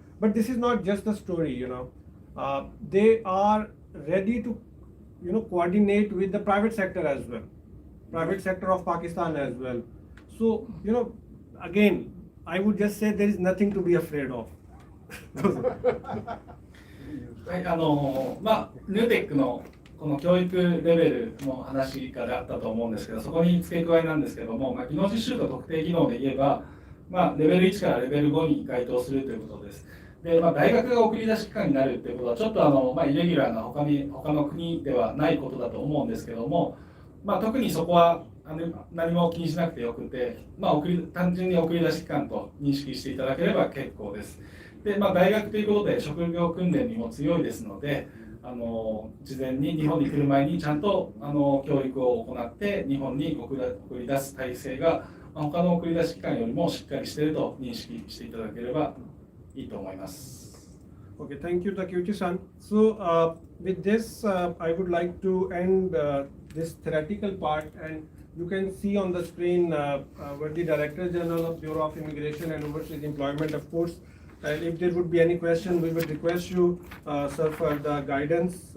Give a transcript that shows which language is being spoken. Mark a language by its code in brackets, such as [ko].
[en] But this is not just the story, they are ready to coordinate with the private sector as well, private sector of Pakistan as well. So again, I would just say there is nothing to be afraid of. [ja] はい、ヌーテックのこの教育レベルの話からあったと思うんですけど、そこに付け加えなんですけども、技能実習と特定技能で言えば、レベル1からレベル5に該当するということです。で、大学が送り出し機関になるということは、ちょっとイレギュラーな他の国ではないことだと思うんですけども、特にそこは何も気にしなくてよくて、単純に送り出し機関と認識していただければ結構です。で、大学ということで職業訓練にも強いですので、事前に日本に来る前にちゃんと教育を行って日本に送り出す体制が他の送り出し機関よりもしっかりしていると認識していただければいいと思います。 [en] Okay, thank you, Takeuchi-san. So, with this, I would like to end this theoretical part, and you can see on the screen where the Director General of Bureau of Immigration and Overseas Employment, of course. And if there would be any question, we would request you, sir, for the guidance.